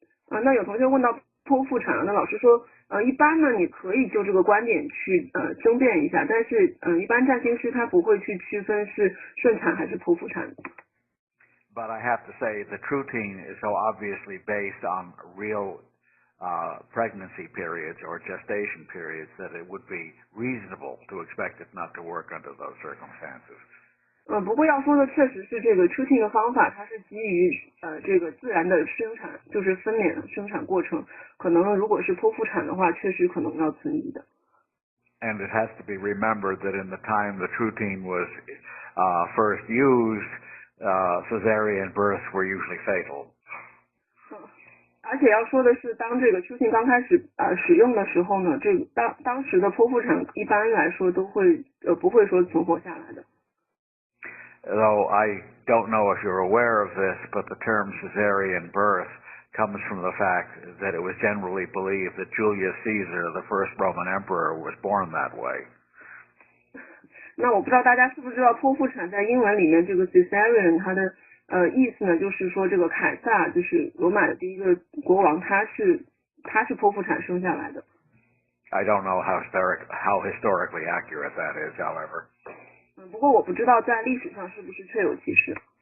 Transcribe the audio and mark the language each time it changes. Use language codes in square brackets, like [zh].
[zh] 那有同学问到剖腹产，那老师说，一般呢你可以就这个观点去争辩一下，但是一般占星师他不会去区分是顺产还是剖腹产。 [en] But I have to say the routine is so obviously based on real pregnancy periods or gestation periods that it would be reasonable to expect it not to work under those circumstances. [zh] 不过要说的确实是这个 treating 的方法，它是基于这个自然的生产，就是分娩生产过程。可能如果是剖腹产的话，确实可能要存疑的。 [en] And it has to be remembered that in the time the routine was first used, cesarean births were usually fatal. [zh] 而且要说的是，当这个 treating 刚开始使用的时候呢，这个当时的剖腹产一般来说都会不会说存活下来的。 [en] Though I don't know if you're aware of this, but the term cesarean birth comes from the fact that it was generally believed that Julius Caesar, the first Roman emperor, was born that way. [zh] 那我不知道大家是不是知道剖腹产在英文里面这个 cesarean 它的意思呢，就是说这个凯撒就是罗马的第一个国王，他是剖腹产生下来的。 [en] I don't know how historically accurate that is, however. [zh] 不过我不知道在历史上是不是确有其事。